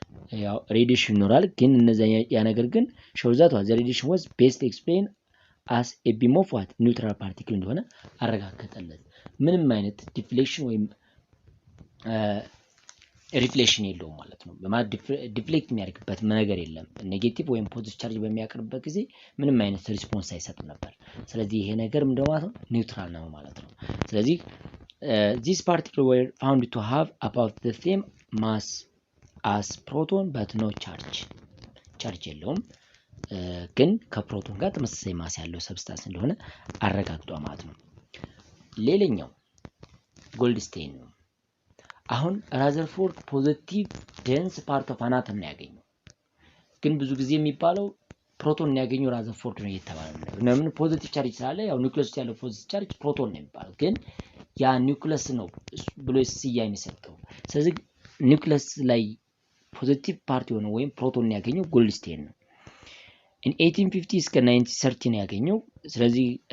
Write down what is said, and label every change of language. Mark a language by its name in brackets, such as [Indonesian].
[Amharic] ያው ሬዲሽን ይኖራል ግን እነዛ ያ ነገር ግን [English] shows that the radiation was best explained as a beam of what neutral particle [Amharic] እንደሆነ አረጋገጠለት። ምንም አይነት ዲፍሌክሽን ወይም ሪፍሌክሽን የለውም ማለት ነው። በማለት ዲፍሌክት የሚያደርግበት ነገር የለም። ኔጌቲቭ ወይም ፖዚቲቭ ቻርጅ በሚያቀርብበት ጊዜ ምንም አይነት ሪስፖንስ አይሰጥም ነበር። ስለዚህ ይሄ ነገር ምንድነው ማለት ነው? ኒውትራል ነው ማለት ነው። ስለዚህ [English] these particles were found to have about the same mass as proton but no charge. [Amharic] ቻርጅ የለውም ግን ከፕሮቶን ጋር ተመሳሳይ ማስ ያለው ሰብስታንስ እንደሆነ አረጋግጧል ማለት ነው። ሌላኛው ጎልድስቴን ነው። አሁን ራዘርፎርድ ፖዚቲቭ ዴንስ ፓርት ኦፍ አናተም ነው ያገኘው። ግን ብዙ ጊዜ የሚባለው ፕሮቶን ነው ያገኘው ራዘርፎርድ ነው እየተባለ ነው። ለምን ፖዚቲቭ ቻርጅ ስላለ ያው ኒውክለስ ውስጥ ያለው ፖዚቲቭ ቻርጅ ፕሮቶን ነው የሚባለው። ግን ያ ኒውክለስ ነው ብሎ ስያሜ ሰጠው። ስለዚህ ኒውክለስ ላይ ፖዚቲቭ ፓርት የሆነ ወይም ፕሮቶን ነው ያገኘው ጎልድስቴን ነው። in 1850 እስከ 1930 ነው ያገኘው። ስለዚህ